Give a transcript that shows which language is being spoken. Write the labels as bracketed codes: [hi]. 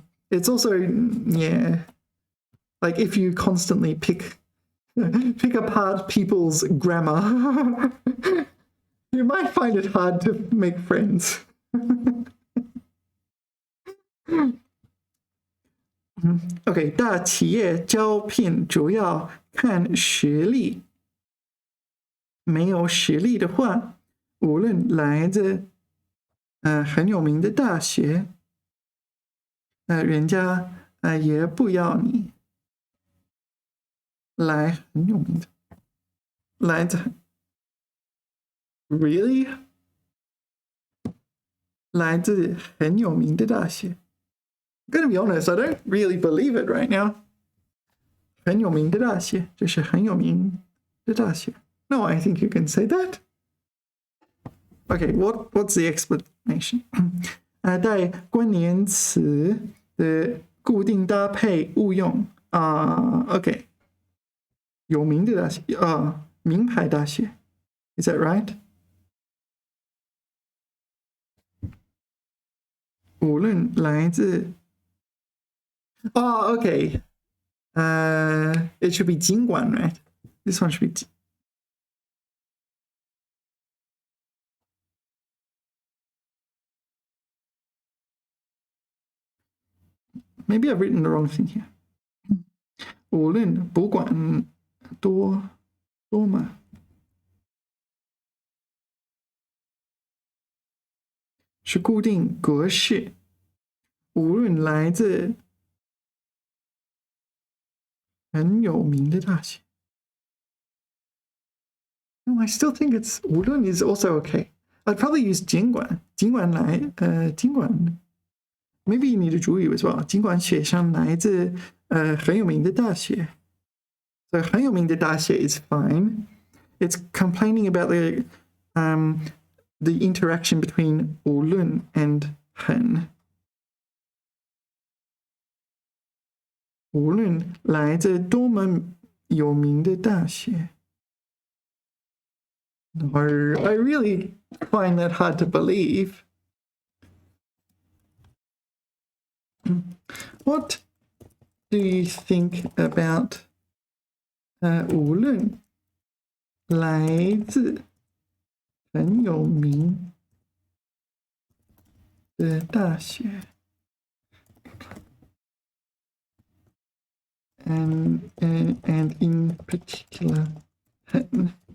[en] It's also, yeah, like if you constantly pick pick apart people's grammar. You might find it hard to make friends. [zh] OK， 大企业招聘主要看实力，没有实力的话，无论来自很有名的大学，人家也不要你。来很有名的，来自， [en] really？ [zh] 来自很有名的大学。 [en] I'm gonna be honest, I don't really believe it right now. [zh] 很有名的大学，就是很有名的大学。 [en] No, I think you can say that. Okay, what's the explanation? [zh] 带关联词的固定搭配误用OK. 有名的大学名牌大学 ， [en] Is that right? [zh] 无论来自OK. [en] It should be 尽管 right? This one should be. Maybe I've written the wrong thing here. [zh] 无论不管多嘛，是固定格式。无论来自很有名的大学。 [en] No, I still think it's 无论 is also okay. I'd probably use [zh] 尽管来尽管。 [en] Maybe you need a 主语 as well. [zh] 尽管学生来自很有名的大学。 [en] So [zh] 很有名的大学 [en] is fine. It's complaining about the interaction between 无论 and 很。 [zh] 无论来自多么有名的大学。 [en] Or I really find that hard to believe. What do you think about [zh] 无论来自很有名的大学 [en] and in particular 很